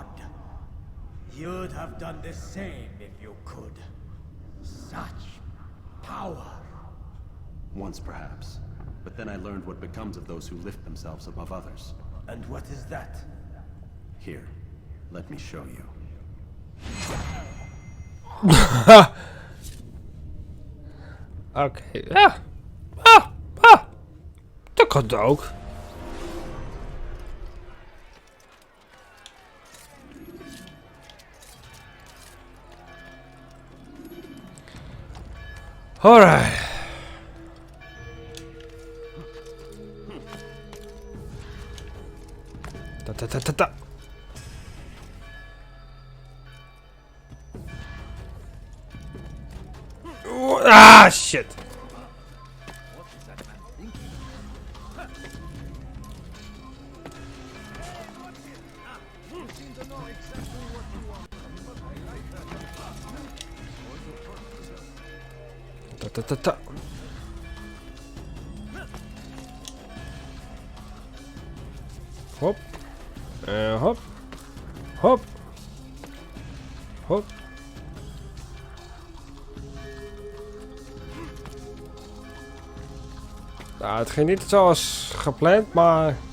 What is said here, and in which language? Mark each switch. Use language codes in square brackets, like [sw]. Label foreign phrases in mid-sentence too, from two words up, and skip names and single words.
[en] You'd have done the same if you could. Such power. Once perhaps. But then I learned what becomes of those who lift themselves above others. And what is that? Here, let me show you. [nl] Oké, ja. Dat kan ook. Alright. Ta. [en] Ah, shit. Ta. Hop. Hop. Hop. Hop. [nl] Nou, het ging niet zoals gepland, maar...